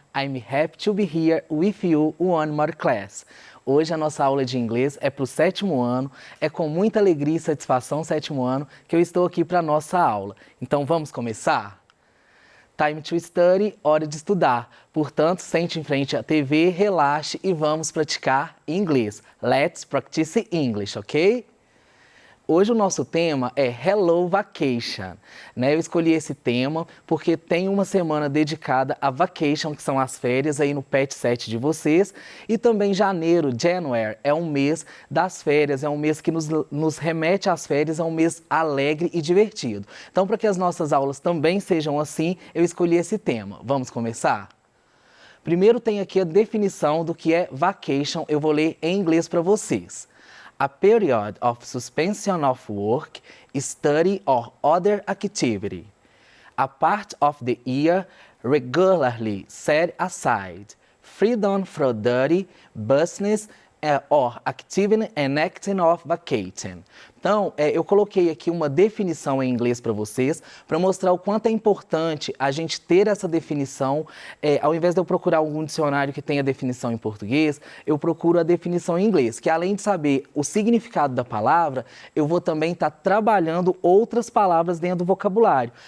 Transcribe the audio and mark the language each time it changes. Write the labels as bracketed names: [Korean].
[English] I'm happy to be here with you one more class. [Portuguese] Hoje a nossa aula de inglês é para o 7º ano, é com muita alegria e satisfação 7º ano que eu estou aqui para a nossa aula. Então vamos começar? [English] Time to study, [Portuguese] hora de estudar. Portanto, sente em frente à TV, relaxe e vamos praticar inglês. [English] Let's practice English, ok? [Portuguese] Hoje o nosso tema é Hello Vacation, né? Eu escolhi esse tema porque tem uma semana dedicada a vacation, que são as férias aí no Pet 7 de vocês, e também janeiro, January, é um mês das férias, é um mês que nos remete às férias, é um mês alegre e divertido. Então, para que as nossas aulas também sejam assim, eu escolhi esse tema. Vamos começar? Primeiro tem aqui a definição do que é vacation, eu vou ler em inglês para vocês. [English] A period of suspension of work, study or other activity. A part of the year regularly set aside. Freedom from duty, business or activity and acting of vacating. [Portuguese] Então, eu coloquei aqui uma definição em inglês para vocês, para mostrar o quanto é importante a gente ter essa definição. Ao invés de eu procurar algum dicionário que tenha definição em português, eu procuro a definição em inglês, que além de saber o significado da palavra, eu vou também estar trabalhando outras palavras dentro do vocabulário.